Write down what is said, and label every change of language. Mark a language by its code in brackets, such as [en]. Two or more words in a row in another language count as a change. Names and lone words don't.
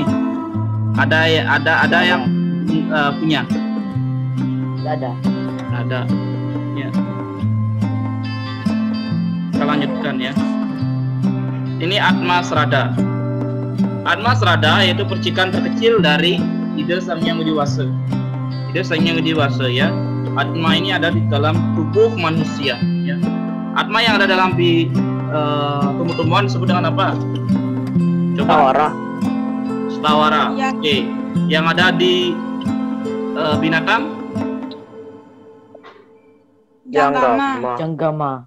[id] Ada yang punya? Ada. Ya. Kita lanjutkan ya. Ini Atma Srada. Atma Srada yaitu percikan terkecil dari ide Sang Hyang Widi-Wasa. Ide Sang Hyang Widi-Wasa ya. Atma ini ada di dalam tubuh manusia ya. Atma yang ada dalam tumbuh-tumbuhan disebut dengan apa? Coba. Stawara. Ya. Oke. Yang ada di binatang? Janggama.